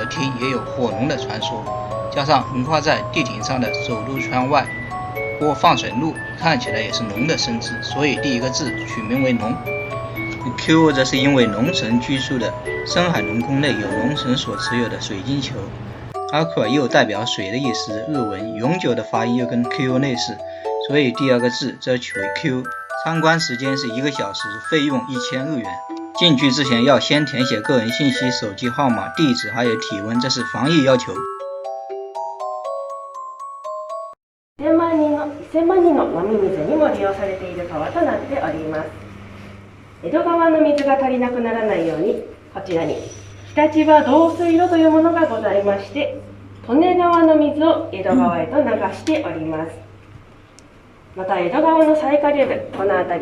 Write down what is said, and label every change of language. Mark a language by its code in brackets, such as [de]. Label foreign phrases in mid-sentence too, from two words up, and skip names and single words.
[zh] 町也有火龙的传说，加上横跨在地顶上的走路圈外郭放水路看起来也是龙的生殖，所以第一个字取名为龙。Q 则是因为龙神居住的深海龙宫内有龙神所持有的水晶球， Aqua 又代表水的意思，日文永久的发音又跟 Q 类似，所以第二个字则取为 Q。参观时间是1个小时，费用1000日元。进去之前要先填写个人信息、手机号码、地址还有体温，这是防疫要求。 [ja] 1000万人の飲み水にも利用されている川となっております。江戸川の水が足りなくならないように、こちらに日立場導水路というものがございまして、利根川の水を江戸川へと流しております。また江戸川の最下流部、この辺り